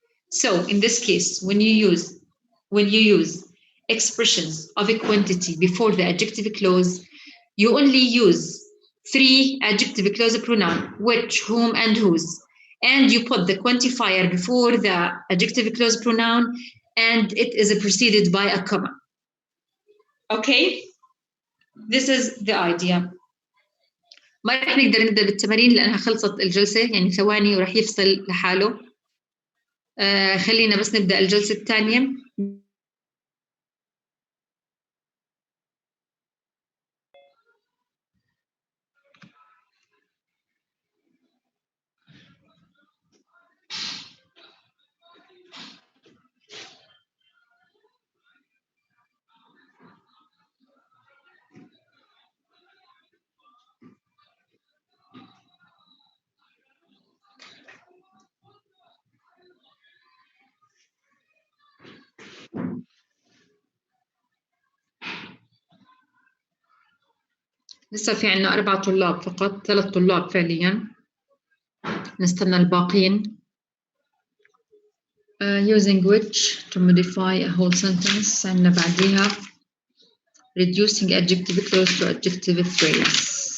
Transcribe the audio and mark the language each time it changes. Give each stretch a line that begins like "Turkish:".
English: So in this case, when you use expressions of a quantity before the adjective clause, you only use 3 adjective clause pronoun, which, whom, and whose, and you put the quantifier before the adjective clause pronoun, and it is preceded by a comma. Okay, this is the idea.
Arabic: ما رح نقدر نبدأ بالتمارين لأنها خلصت الجلسة، يعني ثواني ورح يفصل لحاله. خلينا بس نبدأ الجلسة الثانية. لسه في عنا 4 طلاب فقط، 3 طلاب فعليا، نستنى الباقين.
English: Using which to modify a whole sentence.
Arabic: عنا بعديها
English: reducing adjective clause to adjective phrase.